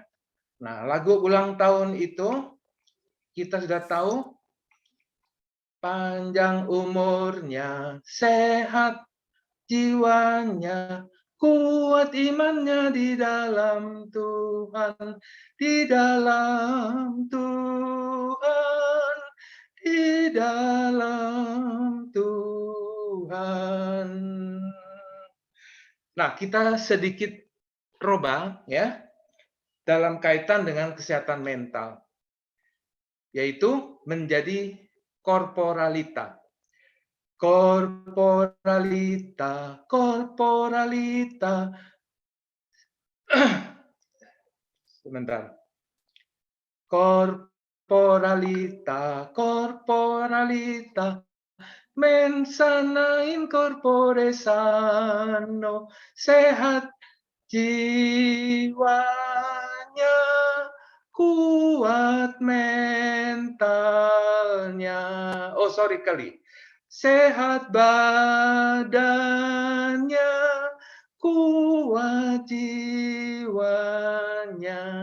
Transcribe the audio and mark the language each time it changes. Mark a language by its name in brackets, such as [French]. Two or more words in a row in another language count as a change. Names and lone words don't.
[Indonesian] Nah, lagu ulang tahun itu kita sudah tahu, panjang umurnya, sehat jiwanya, kuat imannya di dalam Tuhan, di dalam Tuhan, di dalam Tuhan. Nah, kita sedikit roba ya dalam kaitan dengan kesehatan mental, yaitu menjadi korporalita. Korporalita, korporalita. Sebentar. Korporalita, korporalita. [Latin] Mens sana in corpore sano. [Indonesian] Sehat jiwanya, kuat mentalnya. Oh, sorry kali. Sehat badannya, kuat jiwanya.